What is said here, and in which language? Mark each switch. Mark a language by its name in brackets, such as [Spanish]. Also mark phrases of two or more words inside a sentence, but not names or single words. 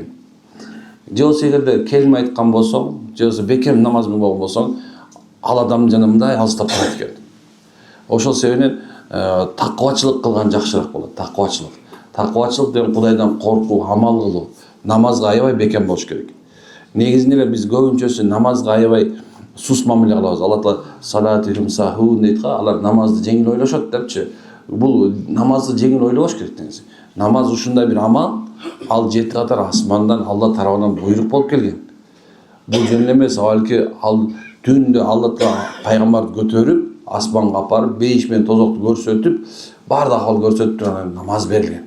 [Kyrgyz] Же болсо эгерде келме айткан болсоң, же болсо бекем намаз кылган болсоң, ал адам жана мындай алыстап барат экен. Ошол себептен таквачылык кылган жакшыраак болот, таквачылык. Таквачылык деген Кудайдан коркуу, амал кылуу, намазга аябай бекем болуш керек. Негизинде эле биз көбүнчөсү намазга аябай сус мамиле кылабыз. Алла Таала [Arabic] صلاتهم ساهون [Kyrgyz] дейт го, алар намазды жеңил ойлошот депчи. Бул намазды жеңил ойлобош керек деңиз. Намаз ушундай бир амал, ал 7 катар асмандан Алла тарабынан буйрук болуп келген. Бул жөн эмес, балки ал түндө Алла Таала пайгамбарды көтөрүп, асманга апарып, бейиш менен тозокту көрсөтүп, баардык акыл көрсөтүп турган намаз берилген.